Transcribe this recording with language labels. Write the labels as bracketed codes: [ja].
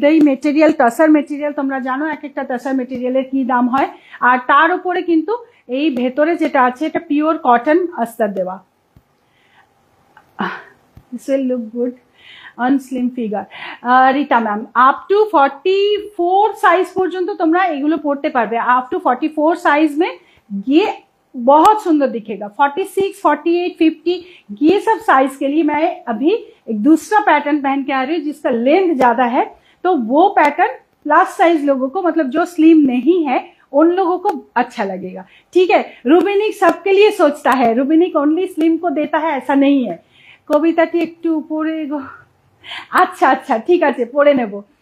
[bn] এই material tussar material, তোমরা জানো এক একটা টাসার মেটেরিয়ালের কি দাম হয়। আর তার উপরে কিন্তু এই ভেতরে যেটা আছে এটা পিওর কটন আস্তার দেওয়া। [en] This will look good on slim figure. [bn] Rita ma'am up to 44 size পর্যন্ত তোমরা এগুলো পড়তে পারবে। [hi] আপ টু 44 साइज में ये बहुत सुंदर दिखेगा। 46, 48, 50 ये सब साइज के लिए मैं अभी एक दूसरा पैटर्न पहन के आ रही हूँ जिसका लेंथ ज्यादा है, तो वो पैटर्न प्लस साइज लोगों को, मतलब जो स्लिम नहीं है उन लोगों को अच्छा लगेगा, ठीक है। रूबिनिक सबके लिए सोचता है, रूबिनिक ओनली स्लिम को देता है ऐसा नहीं है। [bn] কবিতাটি একটু উপরে গো, আচ্ছা আচ্ছা ঠিক আছে পড়ে নেব।